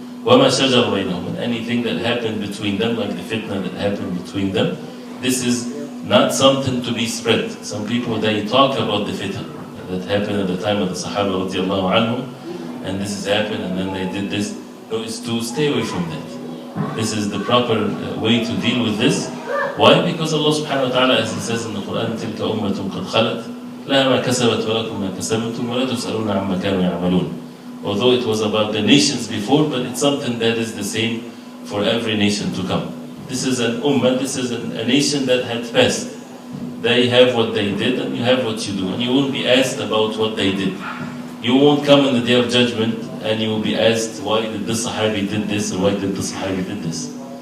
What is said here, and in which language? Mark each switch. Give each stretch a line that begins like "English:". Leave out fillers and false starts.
Arabic: وَمَا شَجَرَ بَيْنَهُمْ,
English: and anything that happened between them, like the fitna that happened between them, this is not something to be spread. Some people, they talk about the fitna that happened at the time of the Sahaba radiallahu anhum, and this has happened, and then they did this. No, it's to stay away from that. This is the proper way to deal with this. Why? Because Allah subhanahu wa ta'ala, as He says in the Quran,
Arabic: تِلْكَ أُمَّةٌ قَدْ خَلَتْ لَهَا مَا كَسَبَتْ وَلَكُمْ مَا كَسَبْتُمْ وَلَا تُسْأَلُونَ عَمَّا كَانُوا يَعْمَلُونَ.
English: Although it was about the nations before, but it's something that is the same for every nation to come. This is an ummah, this is a nation that had passed. They have what they did, and you have what you do, and you won't be asked about what they did. You won't come in the Day of Judgment and you will be asked, why did this Sahabi did this, or why did this Sahabi did this.